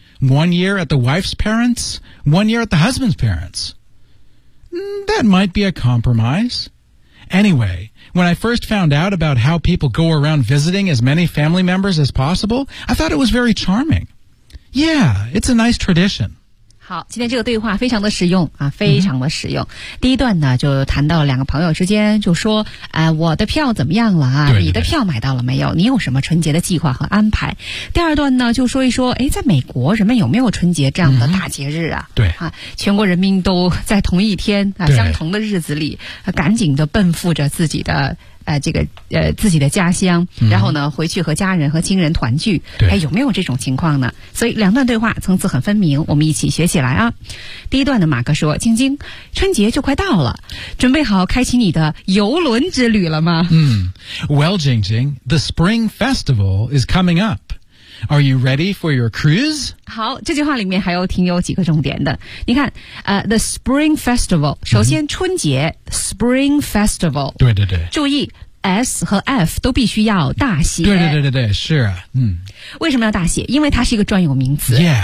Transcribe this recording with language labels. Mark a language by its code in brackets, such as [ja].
[en] 1 year at the wife's parents, 1 year at the husband's parents. That might be a compromise. Anyway... When I first found out about how people go around visiting as many family members as possible, I thought it was very charming. Yeah, it's a nice tradition. [zh] 好，今天这个对话非常的实用啊，非常的实用。 Mm-hmm. 第一段呢，就谈到两个朋友之间，就说，我的票怎么样了啊？对对对，你的票买到了没有？你有什么春节的计划和安排？第二段呢，就说一说，哎，在美国人们有没有春节这样的大节日啊？ Mm-hmm. 对啊，全国人民都在同一天啊，相同的日子里，啊、赶紧的奔赴着自己的。自己的家乡，然后呢，回去和家人和亲人团聚，哎，有没有这种情况呢？所以两段对话层次很分明，我们一起学起来啊。第一段的马哥说：“晶晶，春节就快到了，准备好开启你的游轮之旅了吗？” [en] Well, Jingjing, the Spring Festival is coming up. Are you ready for your cruise? [zh] 好，这句话里面还有挺有几个重点的。你看，the Spring Festival， 首先春节、mm-hmm. ，Spring Festival，对对对，注意S 和 F 都必须要大写。对对对对对，是啊，嗯。为什么要大写？因为它是一个专有名词。